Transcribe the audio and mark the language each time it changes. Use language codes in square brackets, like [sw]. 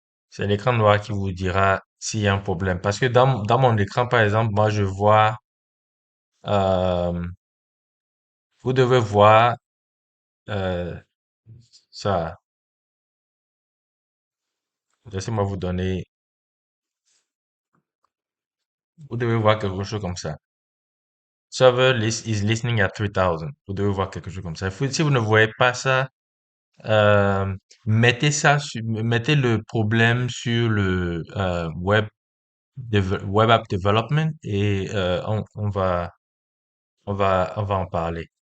[fr] C'est l'écran noir qui vous dira s'il y a un problème. Parce que dans mon écran, par exemple, moi, je vois, euh, vous devez voir euh, ça. Laissez-moi vous donner. Vous devez voir quelque chose comme ça. [en] Server list is listening at 3000. [fr] Vous devez voir quelque chose comme ça. Si vous ne voyez pas ça, euh, mettez le problème sur le web app development et on va en parler.